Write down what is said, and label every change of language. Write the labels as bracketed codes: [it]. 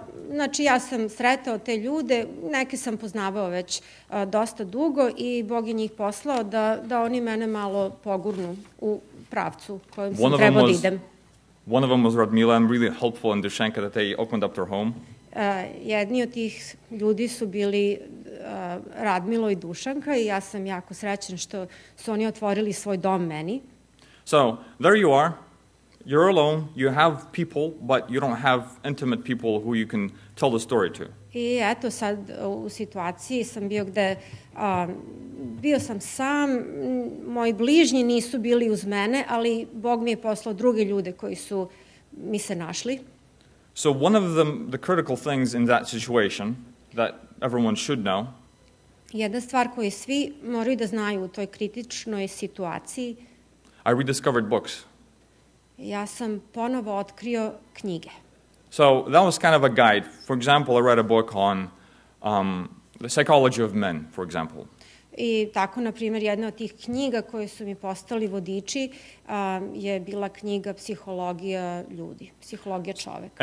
[sr] Znači, ja sam sretao te ljude, neke sam poznavao već dosta dugo i Bog je njih poslao da oni mene malo pogurnu u pravcu kojem sam trebao da idem. [en] One of them was Radmila and really helpful in Dushanka that they opened up their home. [sr] Jedni od tih ljudi su bili Radmilo i Dušanka i ja sam jako srećan što su oni otvorili svoj dom meni. [en] So, there you are. You're alone, you have people, but you don't have intimate people who you can tell the story to. [sr] I eto sad u situaciji sam bio gde bio sam sam, moji bližnji nisu bili uz mene, ali Bog mi je poslao druge ljude koji su mi se našli. [en] So one of the critical things in that situation that everyone should know. [sr] Jedna stvar koju svi moraju da znaju u toj kritičnoj situaciji. [en] I rediscovered books. [sr] Ja sam ponovo otkrio knjige. [en] So that was kind of a guide. For example, I read a book on the psychology of men, for example. [sr] I tako, na primjer, jedna od tih knjiga koje su mi postali vodiči je bila knjiga Psihologija ljudi, psihologija čoveka.